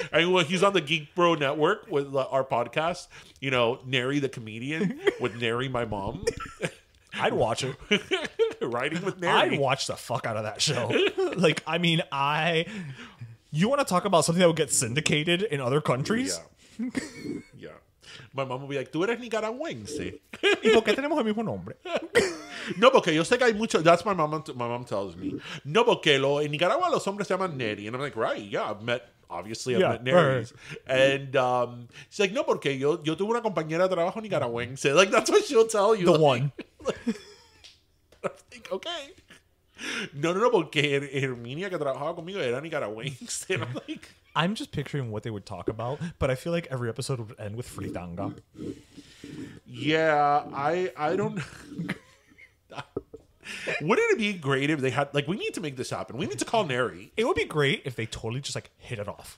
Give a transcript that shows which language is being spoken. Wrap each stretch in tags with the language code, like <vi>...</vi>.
<en>And well, he's on the Geek Bro Network with our podcast. You know, Neri the comedian with Neri, my mom. I'd watch it. Riding with Neri. I'd watch the fuck out of that show. Like, I mean, you want to talk about something that would get syndicated in other countries? Yeah. My mom will be like,</en> <es>tú eres nicaragüense. ¿Y por qué tenemos el mismo nombre? No, porque yo sé que hay mucho.</es> <en>That's my mom tells me.</en> <es>No, porque en Nicaragua los hombres se llaman Neri.</es> <en>And I'm like, right, yeah, I've met Neris. And she's like,</en> <es>no, porque yo tuve una compañera de trabajo nicaragüense.</es> <en>Like, that's what she'll tell you. The like, one. I'm like, okay.</en> <es>No, porque Herminia que trabajaba conmigo era nicaragüense.</es> <en>And I'm like, I'm just picturing what they would talk about, but I feel like every episode would end with fritanga. yeah, I don't. Wouldn't it be great if they had, like, we need to make this happen. We need to call Neri. It would be great if they totally just like hit it off.</en>